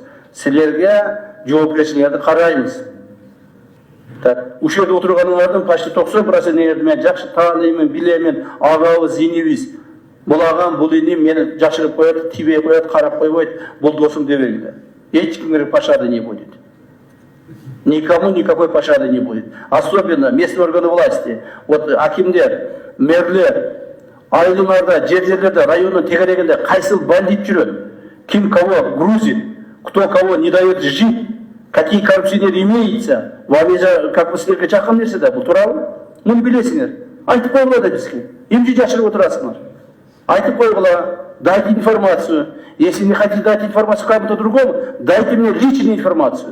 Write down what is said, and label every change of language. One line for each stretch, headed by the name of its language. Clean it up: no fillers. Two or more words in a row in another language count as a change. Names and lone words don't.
Kyrgyz: Силерге жоопкерчиликти карайбыз. Так, ушул жерде отурганыңардын почти 90% мен жакшы тааныймын, билемин, агабыз, инибиз. Бул агам, бул иним мени жашырып коет, тибей коет, карап койбойт, бул досум дебегиле. Эч кимге
Russian: пощады не будет. Никому никакой пощады не будет. Особенно местные органы власти.
Kyrgyz: Вот акимдер, мэрлер, айылыңарда, жерлерде, районун тегерегинде кайсыл бандит жүрөт, ким
Russian: кого грузит, кто кого не дает жить, какие коррупционеры имеются, вам же как бы
Kyrgyz: силерге жакын нерсе да, бул туурабы? Муну билесиңер. Айтып койгула да бизге. Эмне жашырып отурасыңар? Айтып койгула,
Russian: дайте информацию. Если не хотите дать информацию кому-то другому, дайте мне личную информацию.